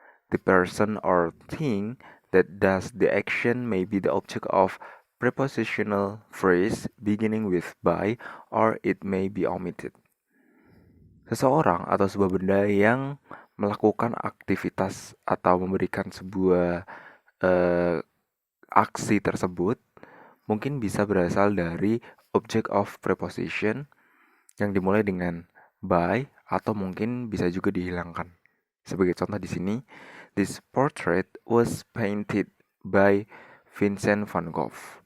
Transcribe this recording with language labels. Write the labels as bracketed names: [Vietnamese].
[English] The person or thing that does the action may be the object of prepositional phrase beginning with by or it may be omitted. [Indonesian] Seseorang atau sebuah benda yang melakukan aktivitas atau memberikan sebuah aksi tersebut mungkin bisa berasal dari object of preposition yang dimulai dengan by atau mungkin bisa juga dihilangkan. Sebagai contoh di sini, [English] this portrait was painted by Vincent van Gogh.